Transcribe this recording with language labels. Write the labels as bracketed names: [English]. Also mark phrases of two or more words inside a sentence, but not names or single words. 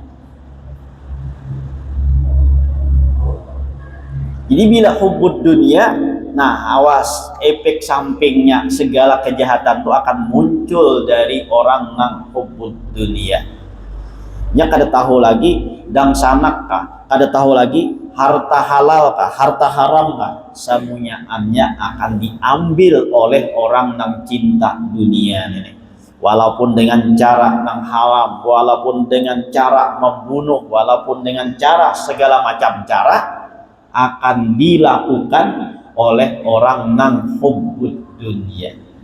[Indonesian] Jadi bila [Arabic] hubbud dunia, [Indonesian] nah awas, efek sampingnya segala kejahatan itu akan muncul dari orang yang [Arabic] hubbud dunia. [Banjar] Nya kada tahu lagi dang sanak kah, kada tahu lagi harta halal kah, harta haram kah, semuanya akan diambil oleh orang yang cinta dunia ini. [Indonesian] Walaupun dengan cara yang haram, walaupun dengan cara membunuh, walaupun dengan cara segala macam cara akan dilakukan oleh orang yang [Arabic] hubbud dunia.